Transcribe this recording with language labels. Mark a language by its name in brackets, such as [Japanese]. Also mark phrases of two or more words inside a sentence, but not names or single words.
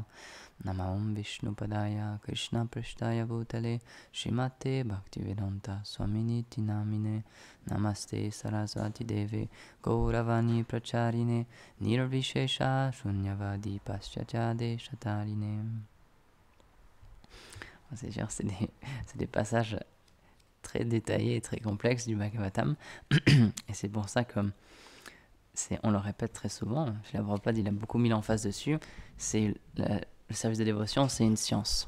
[Sanskrit] Nama Om Vishnu Padaya Krishna Prishtaya Bhutale Srimate Bhaktivedanta Swaminiti Namine. Namaste Saraswati Deve Gauravani Pracharine Nirvishesha Shunyavadi Paschachade Shatarine. [French] C'est sûr, c'est des passages très détaillés et très complexes du Bhagavatam. Et c'est pour ça que on le répète très souvent. Srila Prabhupada, il a beaucoup mis l'emphase dessus. Le service de dévotion, c'est une science.